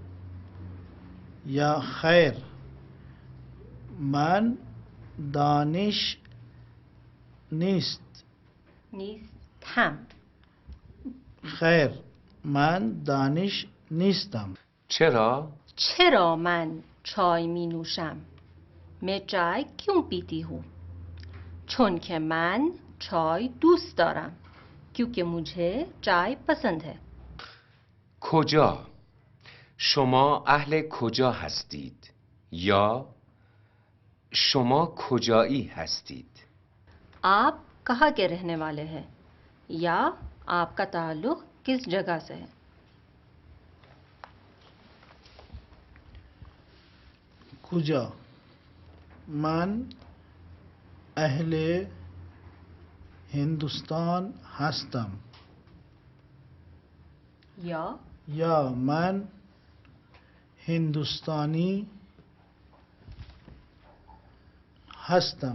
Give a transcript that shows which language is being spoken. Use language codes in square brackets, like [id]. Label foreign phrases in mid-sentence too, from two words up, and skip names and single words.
[fa] یا خیر من دانش نیستم. خیر من دانش نیستم. چرا من چای می نوشم؟ [hi] मैं चाय क्यों पीती हूँ؟ [fa] چون که من چای دوست دارم. [hi] क्योंकि मुझे चाय पसंद है. [fa] کجا؟ شما اهل کجا هستید؟ یا شما کجایی هستید؟ [hi] आप कहाँ के रहने वाले हैं या आपका ताल्लुक किस जगह से है? [fa] کجا من اهل هندوستان هستم. یا من هندوستانی هستم.